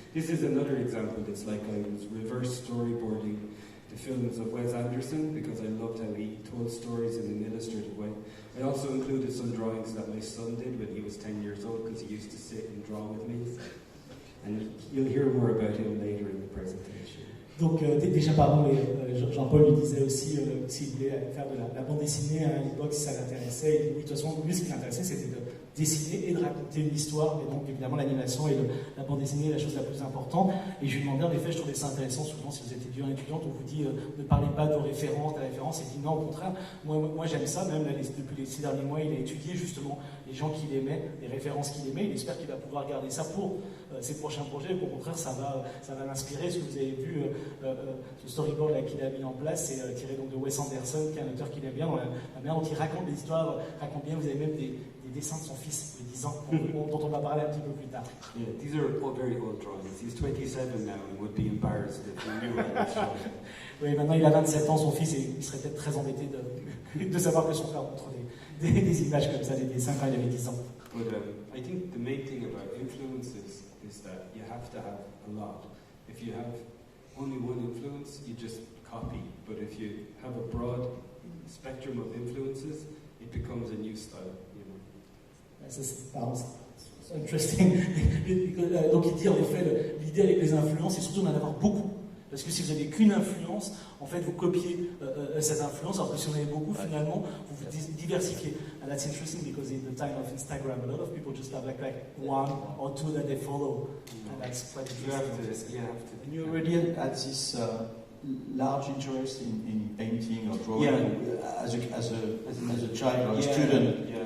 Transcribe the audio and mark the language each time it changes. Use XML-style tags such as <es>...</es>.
<en>This is another example. It's like I was reverse storyboarding the films of Wes Anderson because I loved how he told stories in an illustrative way. I also included some drawings that my son did when he was 10 years old because he used to sit and draw with me. And you'll hear more about him later in the presentation.</en> <fr>Donc déjà, pardon, Jean-Paul lui disait aussi s'il voulait faire de la bande dessinée à l'époque, si ça l'intéressait. Et oui, de toute façon, lui, ce qui l'intéressait, c'était de dessiner et de raconter une histoire. Et donc, évidemment, l'animation et la bande dessinée est la chose la plus importante. Et je lui demandais, en effet, je trouvais ça intéressant. Souvent, si vous êtes étudiant, on vous dit ne parlez pas de référence, de référence. Et dit non, au contraire, moi j'aime ça. Même là, depuis les 6 derniers mois, il a étudié justement les gens qu'il aimait, les références qu'il aimait. Il espère qu'il va pouvoir garder ça pour ses prochains projets. Au contraire, ça va l'inspirer. Ce que vous avez vu, ce storyboard là qu'il a mis en place, c'est tiré donc de Wes Anderson, qui est un auteur qu'il aime bien. Dans la manière dont il raconte les histoires, raconte bien. Vous avez même des dessins de son fils de 10 ans, dont on va parler un petit peu plus tard.</fr> <en>Yeah, these are all very old drawings. He's 27 now and would be embarrassed if he knew what was drawing.</en> <fr>Oui, maintenant il a 27 ans, son fils, et il serait peut-être très embêté de savoir que son père montre des images comme ça, des dessins quand il avait 10 ans.</fr> <en>But I think the main thing about influences is that you have to have a lot. If you have only one influence, you just copy. But if you have a broad spectrum of influences, it becomes a new style.</en> <fr>C'est</fr> <en>interesting.</en> <fr>Donc il dit en effet, l'idée avec les influences, c'est surtout d'en avoir beaucoup. Parce que si vous n'avez qu'une influence, en fait vous copiez cette influence, alors que si vous en avez beaucoup, finalement, vous vous diversifiez.</fr> <en>And that's interesting because in the time of Instagram, a lot of people just have like one or two that they follow. And that's quite interesting. You have to. And you already had this large interest in painting or drawing as a child or a student.</en>